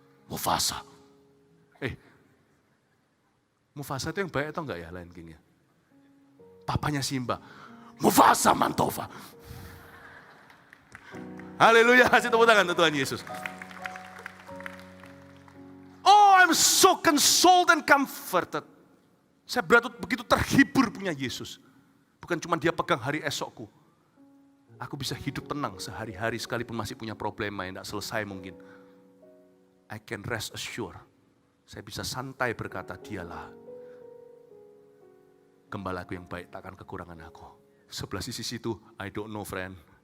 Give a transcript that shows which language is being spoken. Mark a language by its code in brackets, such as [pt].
[id] Mufasa. Mufasa itu yang baik atau enggak ya Lion King ya? Papanya Simba. Mufasa Mantova. Haleluya, kasih tepuk tangan untuk Tuhan Yesus. [en] Oh, I'm so consoled and comforted. [id] Saya begitu terhibur punya Yesus. Bukan cuma Dia pegang hari esokku. Aku bisa hidup tenang sehari-hari sekalipun masih punya problema yang tidak selesai mungkin. [en] I can rest assured. [id] Saya bisa santai berkata, Dialah gembalaku yang baik, takkan kekurangan aku. Sebelah sisi situ, [en] I don't know friend.